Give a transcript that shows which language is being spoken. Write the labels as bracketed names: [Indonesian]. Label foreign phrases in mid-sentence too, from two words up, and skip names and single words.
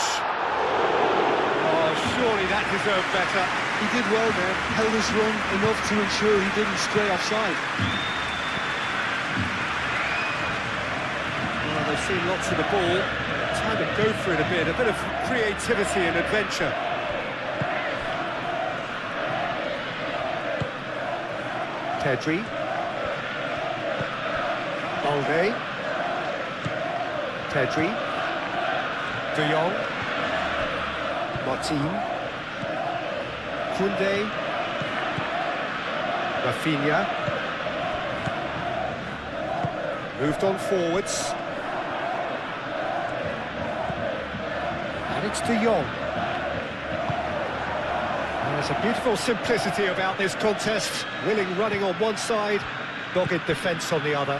[English] Oh, surely that deserved better. He did well there, held his run enough to ensure he didn't stray offside. Well, they've seen lots of the ball. Time to go for it a bit of creativity and adventure. Pedri. Balde. Pedri. De Jong. Martin. Koundé. Rafinha. Moved on forwards. And it's De Jong. There's a beautiful simplicity about this contest. Willing running on one side, dogged defence on the other.